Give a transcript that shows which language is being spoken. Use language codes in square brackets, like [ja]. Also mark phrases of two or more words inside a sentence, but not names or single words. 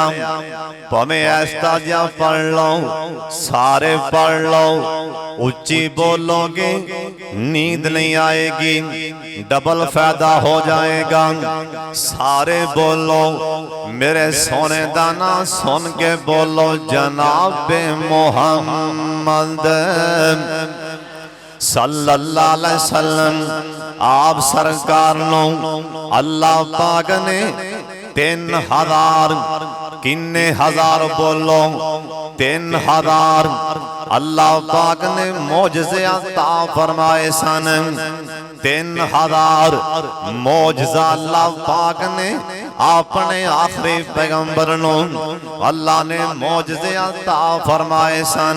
[pa] بھاویں ایسا جا پڑھ لو، سارے پڑھ لو، اُچی بولو گے نیند نہیں آئے گی، ڈبل فائدہ ہو جائے گا. سارے بولو میرے سونے دانا سن کے بولو جنابِ محمد [ar] صلى الله عليه وسلم. [pa] آپ سرکار نو اللہ پاک نے 3000 کنے ہزار بولو 3000 اللہ پاک نے معجزے عطا فرمائے سن. 3000 معجزہ اللہ پاک نے اپنے آخری پیغمبر نو اللہ نے معجزے عطا فرمائے سن.